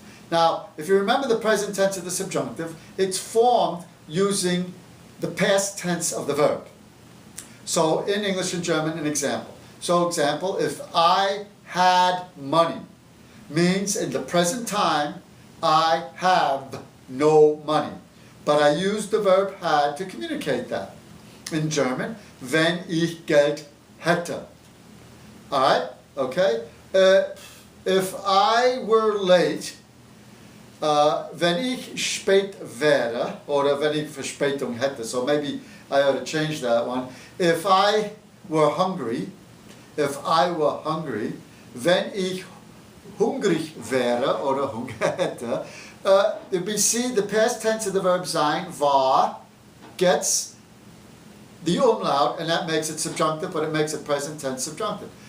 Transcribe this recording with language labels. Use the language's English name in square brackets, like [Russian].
[English] Now, if you remember the present tense of the subjunctive, it's formed using the past tense of the verb. So in English and German, an example. So example, if I had money, means in the present time, I have no money. But I use the verb had to communicate that. In German, [German] wenn ich Geld hätte. [English] Alright, okay? If I were late, [German] wenn ich spät wäre, oder wenn ich Verspätung hätte, [English] so maybe I ought to change that one. If I were hungry, [German] wenn ich hungrig wäre, oder Hunger hätte, [English] we see the past tense of the verb sein, war, gets the umlaut, and that makes it subjunctive, but it makes it present tense subjunctive.